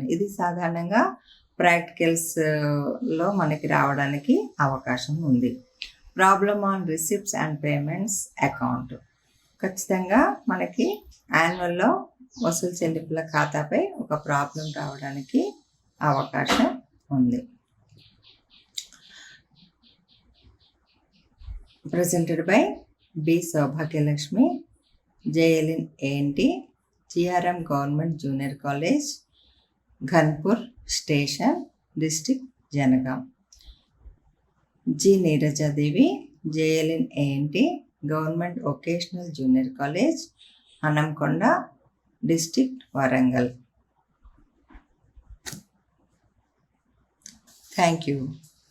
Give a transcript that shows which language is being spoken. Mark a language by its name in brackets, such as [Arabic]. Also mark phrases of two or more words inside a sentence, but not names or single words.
[Telugu] ఇది సాధారణంగా ప్రాక్టికల్స్లో మనకి రావడానికి అవకాశం ఉంది. [English] problem on receipts and payments account [Telugu] ఖచ్చితంగా మనకి యాన్యువల్లో వసూలు చెల్లింపుల ఖాతాపై ఒక ప్రాబ్లం రావడానికి అవకాశం ఉంది. [English] presented by B. Saubhagyalakshmi, JLN ANT, GRM Government Junior College, Ghanpur Station, District Janagaon. G. Neeraja Devi, JLN ANT, Government Vocational Junior College, Hanamkonda, District Warangal. Thank you.